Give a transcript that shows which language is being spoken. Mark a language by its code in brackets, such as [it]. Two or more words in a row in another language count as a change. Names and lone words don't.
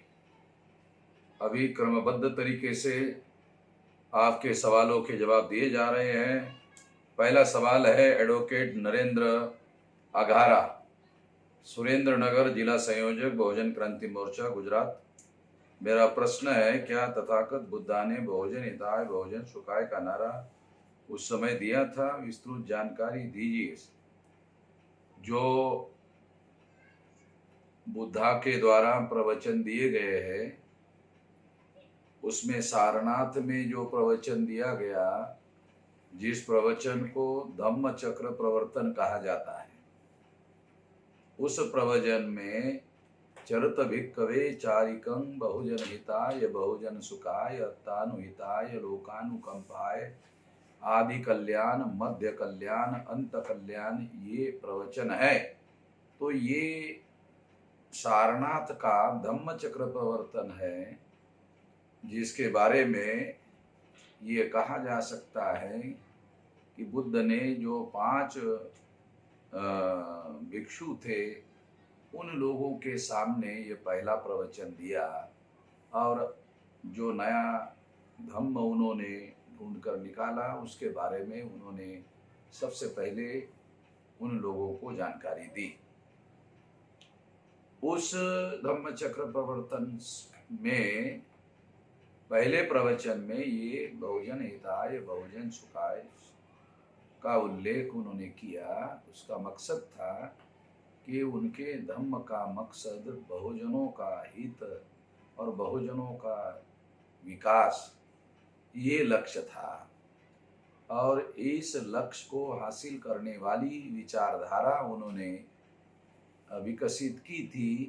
[hi] अभी क्रमबद्ध तरीके से आपके सवालों के जवाब दिए जा रहे हैं। पहला सवाल है एडवोकेट नरेंद्र अघारा, सुरेंद्र नगर, जिला संयोजक, बहुजन क्रांति मोर्चा, गुजरात। मेरा प्रश्न है, क्या तथागत बुद्धा ने [pi] बहुजन हिताय बहुजन सुखाय [hi] का नारा उस समय दिया था? विस्तृत जानकारी दीजिए। जो बुद्धा के द्वारा प्रवचन दिए गए हैं, उसमें सारनाथ में जो प्रवचन दिया गया, जिस प्रवचन को धम्म चक्र प्रवर्तन कहा जाता है, उस प्रवचन में [pi] चरत भिक्खवे चारिकं बहुजन हिताय बहुजन सुखाय अत्तानुहिताय लोकानुकंपाय आदि कल्याण मध्य कल्याण अंत कल्याण, [hi] ये प्रवचन है। तो ये सारनाथ का धम्म चक्र प्रवर्तन है, जिसके बारे में ये कहा जा सकता है कि बुद्ध ने जो 5 भिक्षु थे, उन लोगों के सामने ये पहला प्रवचन दिया, और जो नया धम्म उन्होंने ढूंढ कर निकाला, उसके बारे में उन्होंने सबसे पहले उन लोगों को जानकारी दी। उस धम्म चक्र प्रवर्तन में पहले प्रवचन में ये [pi] बहुजन हिताय बहुजन सुखाय [hi] का उल्लेख उन्होंने किया। उसका मकसद था कि उनके धम्म का मकसद बहुजनों का हित और बहुजनों का विकास, ये लक्ष्य था, और इस लक्ष्य को हासिल करने वाली विचारधारा उन्होंने विकसित की थी।